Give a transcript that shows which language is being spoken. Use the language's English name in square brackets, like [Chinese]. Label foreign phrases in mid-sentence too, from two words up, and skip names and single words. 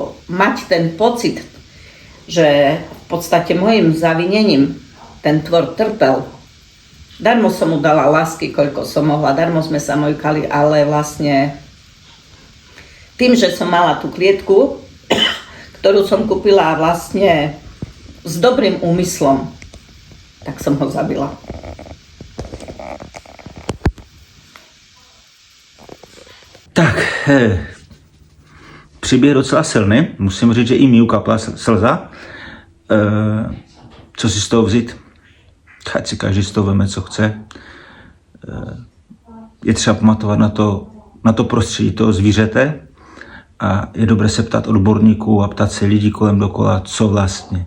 [Slovak] Lebo mať ten pocit, že v v podstate mojim zavinením ten tvor trpel. Darmo som mu dala lásky, koľko som mohla, darmo sme sa mojkali, ale vlastne tým, že som mala tú klietku, ktorú som kúpila vlastne s dobrým úmyslom, tak som ho zabila. [Czech] Tak, příběh je docela silný. Musím říct, že i mi ukapla slza. Co si z toho vzít? Ať si každý z toho veme, co chce. Je třeba pamatovat na to prostředí toho zvířete a je dobré se ptát odborníků a ptát se lidí kolem dokola, co vlastně.